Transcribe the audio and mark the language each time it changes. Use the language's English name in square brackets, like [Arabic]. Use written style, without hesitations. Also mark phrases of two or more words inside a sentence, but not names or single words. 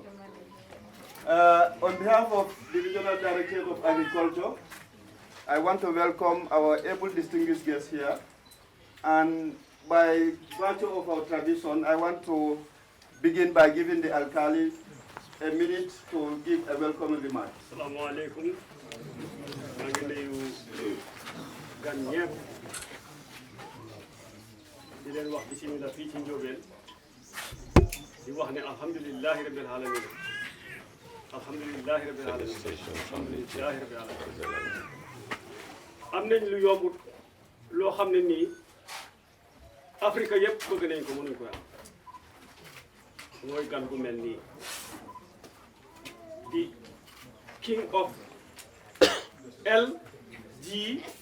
[English] On behalf of the Regional Directorate of Agriculture, I want to welcome our able distinguished guests here. And by virtue of our tradition, I want to begin by giving the Alkali a minute to give a welcoming remark. [Arabic] السلام عليكم. [Wolof] Gan ñepp di leen wax bismillah fii ci Njóobeen di wax ne [Arabic] الحمد لله رب العالمين الحمد لله رب العالمين الحمد لله رب العالمين [Wolof] am nañ lu yombut loo xam ne nii Afrique yëpp bëgg nañ ko mënuñ ko am mooy gan gu mel nii di [English] king of LGNJ